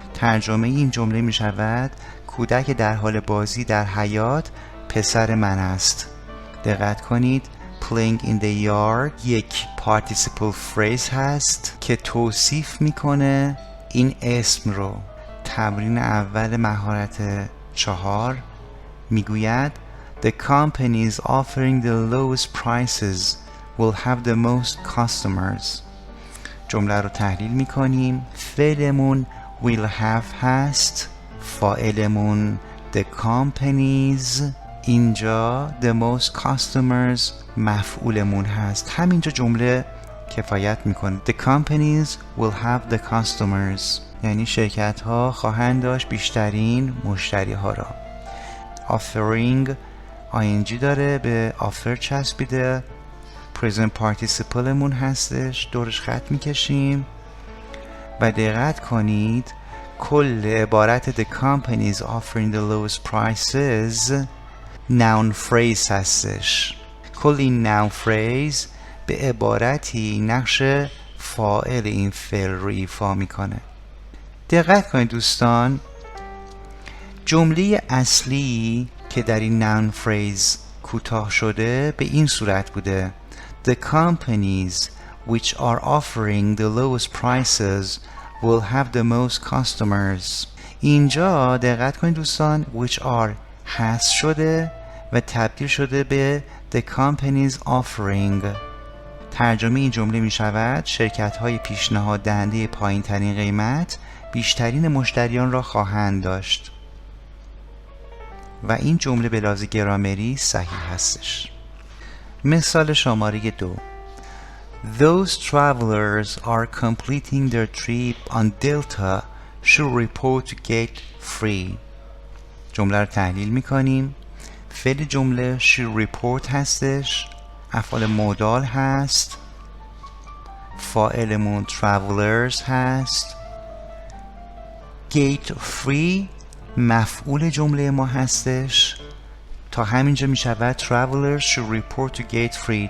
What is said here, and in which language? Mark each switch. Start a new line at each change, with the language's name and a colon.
Persian: ترجمه این جمله میشود کودک در حال بازی در حیاط پسر من است. دقت کنید playing in the yard یک participle phrase هست که توصیف میکنه این اسم رو. تمرین اول مهارت 4 میگوید
English: The companies offering the lowest prices will have the most customers.
Persian: جمله رو تحلیل میکنیم. فعلمون will have هست، فاعلمون the companies، اینجا the most customers مفعولمون هست. همینجا جمله کفایت میکنه.
English: The companies will have the customers
Persian: یعنی شرکت ها خواهند داشت بیشترین مشتری ها را. offering ing داره، به offer چسبیده. present participle مون هستش، دورش خط میکشیم و دقت کنید کل عبارت
English: the companies offering the lowest prices
Persian: noun phrase هستش. کل این noun phrase به عبارتی نقش فاعل این فعل رو ایفا میکنه. دقت کنید دوستان، جمله اصلی که در این noun phrase کوتاه شده به این صورت بوده
English: The companies which are offering the lowest prices will have the most customers.
Persian: اینجا دقت کنید دوستان which are حذف شده و تبدیل شده به the companies offering. ترجمه این جمله می شود شرکت های پیشنهاد دهنده پایین ترین قیمت بیشترین مشتریان را خواهند داشت. و این جمله به لحاظ گرامری صحیح هستش. مثال شماره 2
English: Those travelers are completing their trip on Delta should report to gate free.
Persian: جمله رو تحلیل میکنیم. فعل جمله should report هستش، افعال مودال هست، فاعلمون travelers هست، gate free مفعول جمله ما هستش. تا همینجا می شود
English: travelers should report to gate free.